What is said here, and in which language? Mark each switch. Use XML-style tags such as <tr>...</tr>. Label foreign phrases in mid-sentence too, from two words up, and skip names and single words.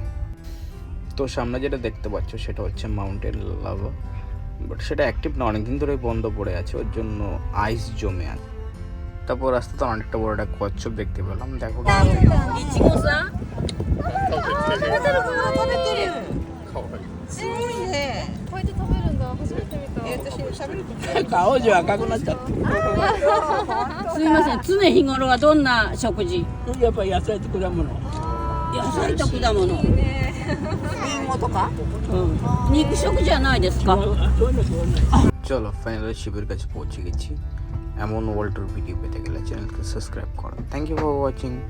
<bn>তো সামনে যেটা দেখতে পাচ্ছ সেটা হচ্ছে</bn> <en>mountain lava,</en> <bn>বাট সেটা অ্যাক্টিভ না, অনেকদিন ধরে বন্ধ পড়ে আছে, ওর জন্য আইস জমে আছে। তারপর রাস্তাতে অনেকটা বড় একটা কচ্ছপ দেখতে পেলাম। দেখো</bn> <ja>すみません、常日頃はどんな食事？やっぱり野菜と果物。野菜と果物。リンゴとか？肉食じゃないですか？</ja> <bn>চলো ফাইনালি শিবের কাছে পৌঁছে গেছি। এমন ওয়ার্ল্ডের ভিডিও পেতে গেলে চ্যানেলকে সাবস্ক্রাইব করো।</bn> <en>thank you for watching.</en>